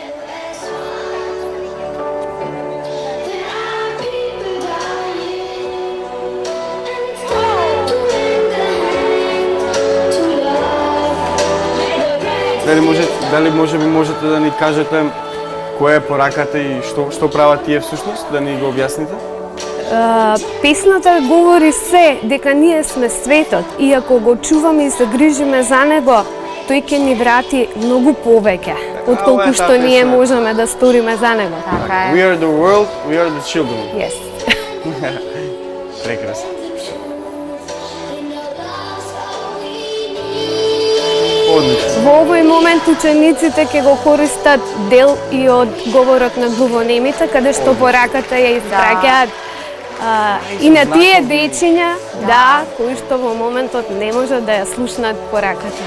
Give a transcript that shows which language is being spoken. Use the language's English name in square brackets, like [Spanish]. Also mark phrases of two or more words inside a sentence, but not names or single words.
[Macedonian] Дали можете да ни кажете која е пораката и што прават тие всушност, да ни го објасните? Песната говори се дека ние сме светот и ако го чуваме и се грижиме за него, тој ќе ни врати многу повеќе отколку што ние можеме да сториме за него. Така е. [English] We are the world, we are the children. Yes. [Macedonian] Прекрасно. Во овој момент учениците ќе го користат дел и од говорот на глувонемите, каде што пораката ја испраќаат и на тие дечиња, кои што во моментот не можат да ја слушнат пораката.